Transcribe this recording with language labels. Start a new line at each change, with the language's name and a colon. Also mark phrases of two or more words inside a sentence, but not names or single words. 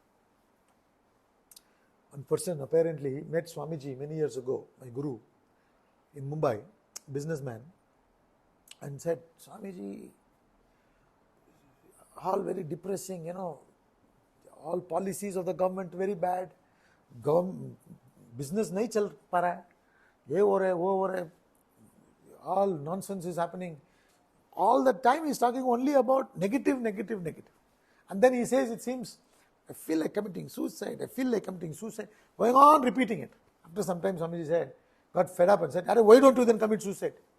English: One person apparently met Swamiji many years ago, my guru, in Mumbai, businessman, and said, Swamiji, all very depressing, all policies of the government very bad, business
Hindi: नहीं चल पा रहा है, ये हो रहा है, वो हो रहा है,
English: all nonsense is happening. All the time he is talking only about negative. And then he says, it seems, I feel like committing suicide, going on repeating it. After some time, Swamiji said, got fed up and said, why don't you then commit suicide?